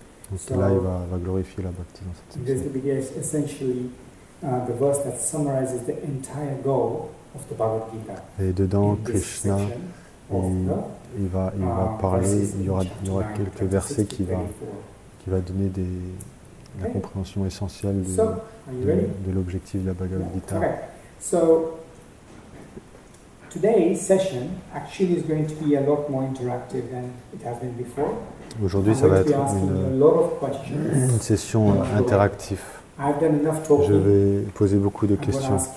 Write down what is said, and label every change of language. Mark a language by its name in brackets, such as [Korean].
[French] Donc là, il va glorifier la bhakti dans cette section. [English] The verse that summarizes the entire goal of the Bhagavad Gita. [French] Et dedans, Krishna, il va parler, il y aura quelques versets qui va donner la compréhension essentielle de l'objectif de la Bhagavad Gita. [English] Okay. So, today's session actually is going to be a lot more interactive than it has been before. [French] Aujourd'hui, ça va être une session interactive. Je vais poser beaucoup de questions.